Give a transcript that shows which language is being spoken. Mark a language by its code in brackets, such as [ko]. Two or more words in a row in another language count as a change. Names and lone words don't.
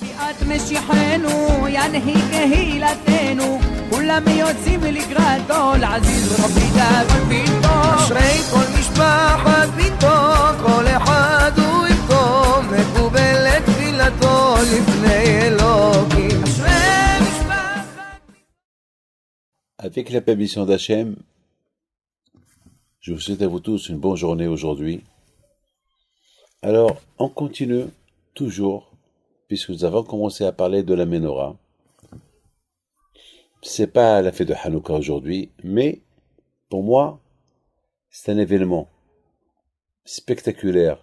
[he] משיחנו ינהי קהילתנו כולם יוצאים לקראתו לעזיז רבי דאגון ביתו אשרי כל משפחת ביתו כל אחד הוא איתו מקובל את תפילתו לפני אלוקים אשרי משפחת. [fr] Avec la permission d'Hachem, je vous souhaite à vous tous une bonne journée aujourd'hui. Alors, on continue toujours, puisque nous avons commencé à parler de la Ménorah. C'est pas la fête de Hanouka aujourd'hui, mais pour moi, c'est un événement spectaculaire.